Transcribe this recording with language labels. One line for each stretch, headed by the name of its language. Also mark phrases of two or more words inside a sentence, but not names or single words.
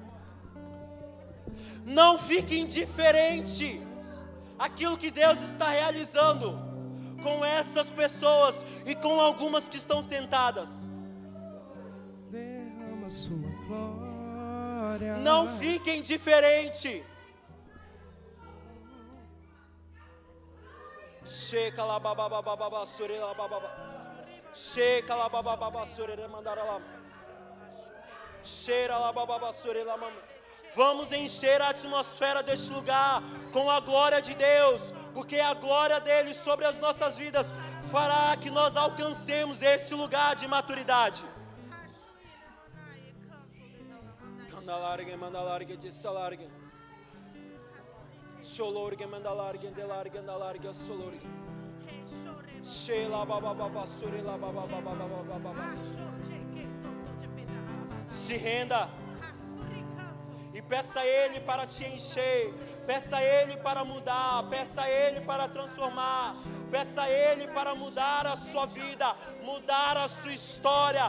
Portuguese: Não fique indiferente àquilo que Deus está realizando com essas pessoas e com algumas que estão sentadas. Derrama sua glória. Não fique indiferente. Checa lá bababababa surela bababa. Checa lá babababa surela mandara lá. Cheira lá bababa surela mama. Vamos encher a atmosfera deste lugar com a glória de Deus, porque a glória dele sobre as nossas vidas fará que nós alcancemos esse lugar de maturidade. Manda larga, disse larga. Cholorga, manda larga, de larga, solorga. Sheila baba baba surila baba baba baba baba. Se renda e peça a Ele para te encher. Peça a Ele para mudar, peça a Ele para transformar, peça a Ele para mudar a sua vida, mudar a sua história.